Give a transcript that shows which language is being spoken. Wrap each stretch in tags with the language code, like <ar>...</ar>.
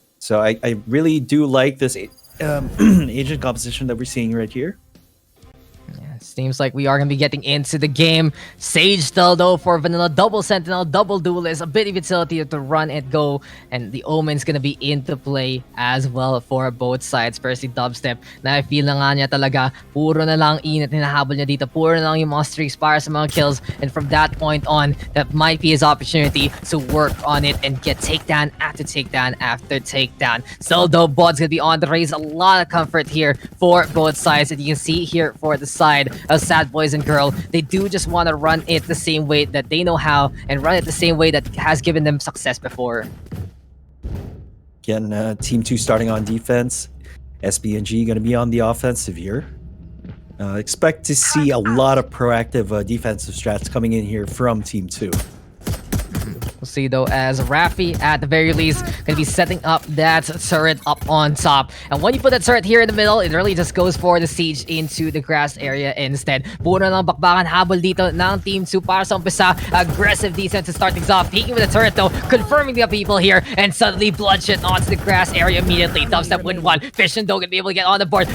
<en>So I really do like this agent composition that we're seeing right here. Seems like we are going to be getting into the game. Sage still though for Vanilla, double Sentinel, double Duelist, a bit of utility to run and go. And the Omen's going to be into play as well for both sides.</en> <tl>Firstly, Dubstep, na-feel na nga niya talaga, puro na lang init hinahabol niya dito. Puro na lang yung mga streaks para sa mga kills.</tl> <en>And from that point on, that might be his opportunity to work on it and get takedown after takedown after takedown. Still though, Bod's going to be on the raise. A lot of comfort here for both sides. And you can see here for the side of Sad Boys and Girl, they do just want to run it the same way that they know how and run it the same way that has given them success before. Again, Team 2 starting on defense. SBNG going to be on the offensive here. Expect to see a lot of proactive defensive strats coming in here from Team 2. We'll see though as Raffi at the very least gonna be setting up that turret up on top. And when you put that turret here in the middle, it really just goes for the siege into the grass area instead.</en> <tl>Puro ng bakbakan habol dito ng Team 2 para sa umpisa.</tl> <en>Aggressive defense to start things off. Peeking with the turret though, confirming the people here, and suddenly bloodshed onto the grass area immediately. Dubstep win 1. Fission though gonna be able to get on the board.</en>